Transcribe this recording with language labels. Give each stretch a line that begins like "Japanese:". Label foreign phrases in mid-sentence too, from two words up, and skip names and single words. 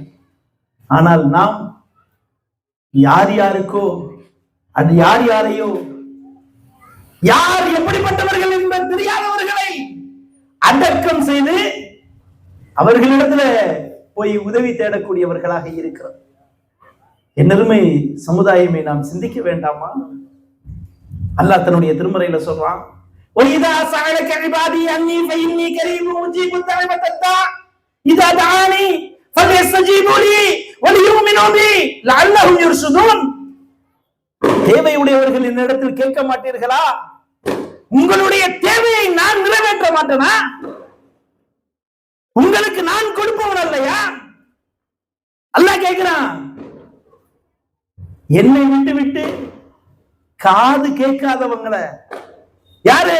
Tamil: ஆனால் நாம் யார் யாருக்கோ, அது யார் யாரையோ, யார் எப்படிப்பட்டவர்கள் என்பது தெரியாதவர்களை அடக்கம் செய்து அவர்களிடத்துல போய் உதவி தேடக்கூடியவர்களாக இருக்கிறோம். என்னருமை சமுதாயமே, நாம் சிந்திக்க வேண்டாமா? அல்லாஹ் தன்னுடைய திருமறையில சொல்றான்,
Arabic: وَإِذَا سَأَلَكَ عِبَادِي عَنِّي فَإِنِّي قَرِيبٌ أُجِيبُ دَعْوَةَ الدَّاعِ إِذَا دَعَانِي فَلْيَسْتَجِيبُوا لِي وَلْيُؤْمِنُوا بِي لَعَلَّهُمْ يَرْشُدُونَ.
Tamil: தேவையுடையவர்கள் என்னிடத்தில் கேட்க மாட்டீர்களா? உங்களுடைய தேவையை நான் நிறைவேற்ற மாட்டேனா? உங்களுக்கு நான் கொடுப்பவன் அல்லையா? அல்லாஹ் கேட்கிறான். என்னை விட்டு விட்டு காது கேட்காதவங்களை, யாரு?